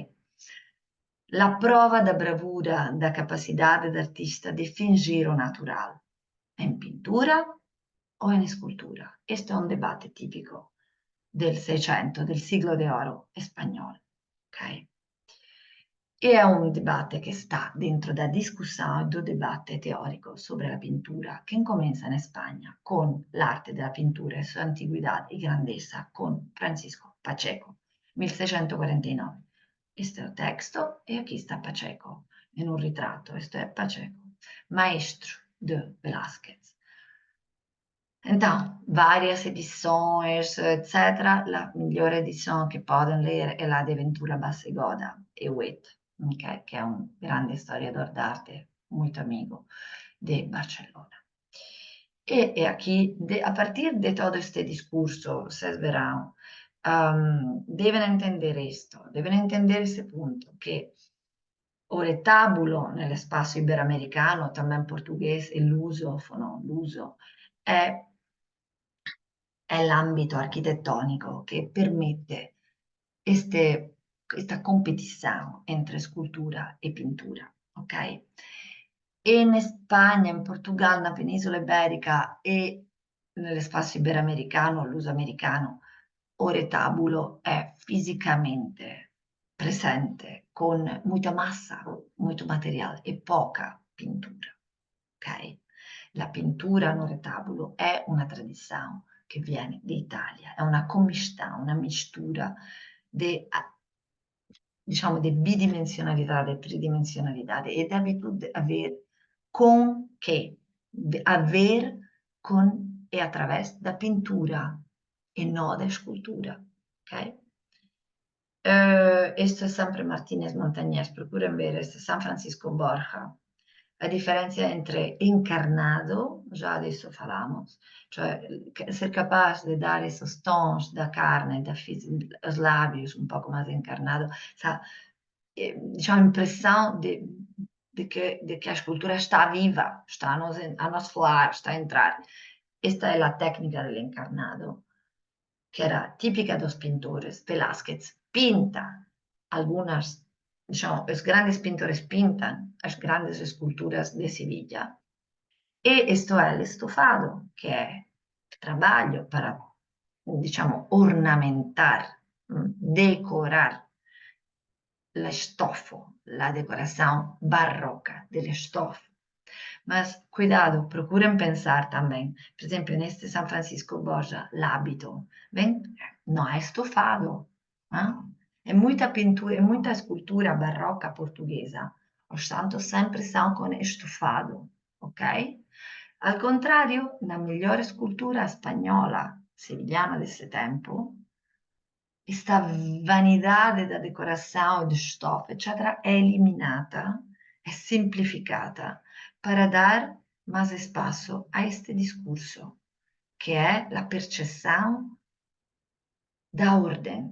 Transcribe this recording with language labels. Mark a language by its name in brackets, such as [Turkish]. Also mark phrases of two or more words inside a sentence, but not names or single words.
[Italian] La prova [Portuguese] da bravura, da capacidade [Italian] d'artista di fingere o natural, in pittura o in scultura. Questo è un dibattito tipico del Seicento, del siglo d'oro spagnolo, ok? E è un dibattito che sta dentro da discussione do dibattito teorico [Spanish] sobre la pintura [Italian] che incomincia in Spagna con l'arte della pintura e sua antiquità e grandezza con Francisco Pacheco, 1649. Questo è il testo e qui sta Pacheco, in un ritratto. Questo è Pacheco, maestro de Velázquez. [Portuguese] Então, várias edições, etc. [Italian] La migliore edizione che possono leggere è la de Ventura Bassegoda e Huet, okay? Che è un grande storiador d'arte, molto amigo di Barcellona. [Portuguese] E aqui, a partir de todo este discurso, vocês verão, devem entender isto, devem entender esse punto, che o retabolo [Italian] nello spazio iberoamericano, [Portuguese] também português e lusofono, [Italian] l'uso, è l'ambito architettonico che permette questa competizione tra scultura e pintura, ok? E in Spagna, in Portogallo, na Penisola Iberica e nello spazio iberoamericano, luso-americano, o retabolo è fisicamente presente con molta massa, molto materiale e poca pintura, ok? La pintura no retabolo è una tradizione che viene d'Italia, è una commistione, una mistura di, diciamo, di bidimensionalità, di tridimensionalità e di abitudine aver con che, aver con e attraverso da pintura e non da scultura, ok? Questo è sempre Martínez Montañés, [Spanish] procuren ver, este [Italian] San Francisco Borja. La differenza entre encarnado, già adesso [Spanish] falamos, cioè [Portuguese] ser capaz de dar esos tons da carne, [Spanish] los labios un poco más encarnado, esa diciamo, [Portuguese] impressão de que a escultura está viva, está a nos falar, está a entrar. [Italian] Esta è la tecnica dell'encarnado, [Portuguese] que era típica dos pintores. [Spanish] Velázquez pinta algunas digamos, [Portuguese] os grandes pintores [Spanish] pintan as grandes esculturas de Sevilla. [Italian] E esto è l'estofado, che è il trabalho para, diciamo, ornamentar, decorar l'estofo, la decoração barroca del estofo. [Portuguese] Mas cuidado, procuren pensar também, por exemplo, neste San Francisco Borja, l'hábito, ven, não é estofado, é muita pintura, é muita escultura barroca portuguesa, os santos sempre são com estofado, ok? [Italian] Al contrario, [Portuguese] na melhor escultura espanhola, sevillana desse tempo, esta vanidade da decoração, de estofa, etc., é eliminada, é simplificada para dar mais espaço a este discurso, que é a percepção da ordem.